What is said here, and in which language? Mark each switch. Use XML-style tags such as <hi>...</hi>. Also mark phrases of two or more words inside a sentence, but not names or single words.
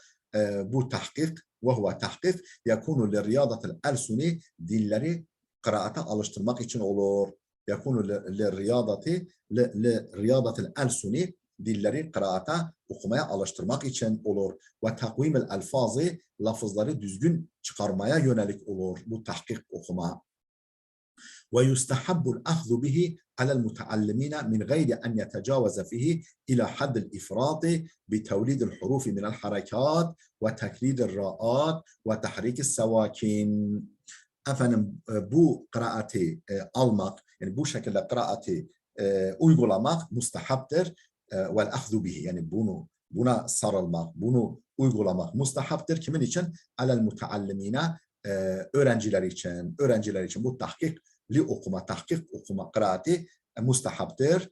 <tr>Bu tahkik,</tr> <ar>وهو تحقيق يكون لرياضة الألسن,</ar> <tr>dilleri kıraata alıştırmak için olur.</tr> <ar>يكون لرياضة الألسن,</ar> <tr>dilleri kıraata okumaya alıştırmak için olur.</tr> <ar>وتقويم الألفاظ</ar> <tr>lafızları düzgün çıkarmaya yönelik olur. Bu tahkik okuma.</tr> <ar>ويستحب الأخذ به على المتعلمين من غير أن يتجاوز فيه إلى حد الإفراط بتوليد الحروف من الحركات وتكرير الراءات وتحريك السواكن.</ar> <tr>Efendim bu kıraati almak, yani bu şekilde kıraati uygulamak mustahaptır.</tr> <ar>والأخذ به,</ar> <tr>yani buna sarılmak, bunu uygulamak mustahaptır. Kimin için?</tr> <ar>على المتعلمين,</ar> <tr>öğrenciler için bu tahkikli okuma, tahkik okuma kıraati mustahaptır.</tr>